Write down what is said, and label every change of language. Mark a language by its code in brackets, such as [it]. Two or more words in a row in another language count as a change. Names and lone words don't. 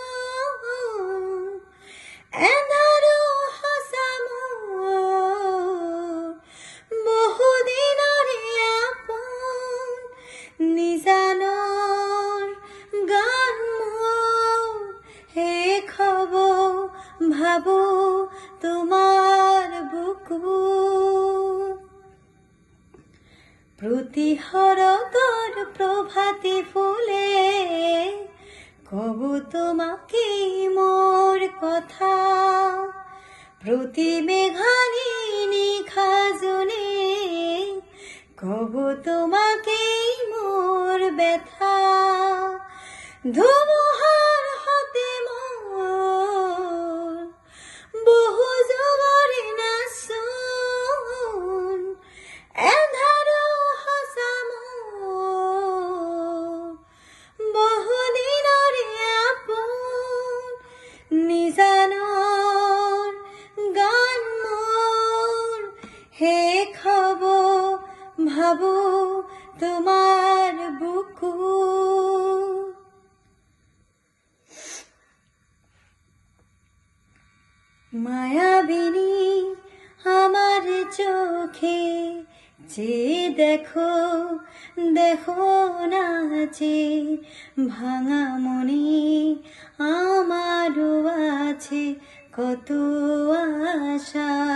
[as] এন্ধাৰো সঁচা মোৰ বহুদিনৰে আপোন নিজানৰ গান মোৰ শেষ হ'ব ভাবো তোমাৰ বুকুত প্রতি শরতৰ প্রভাতী ফুলে কব তোমাকে মোর কথা প্রতি মেঘালী নিশা জোনে কব তোমাকে মোর ব্যথা ধুমুহাৰ হাতে মোৰ বহু যুগৰে নাচোন এন্ধাৰো সঁচা মোৰ বহুদিনৰে আপোন নিজানৰ গান মোৰ শেষ হ'ব ভাবো তোমাৰ [bn] বুকুত মায়াবিনী আমার চোখে যে দেখো দেখো না যে ভাঙা মনে আমারও আছে কত আশা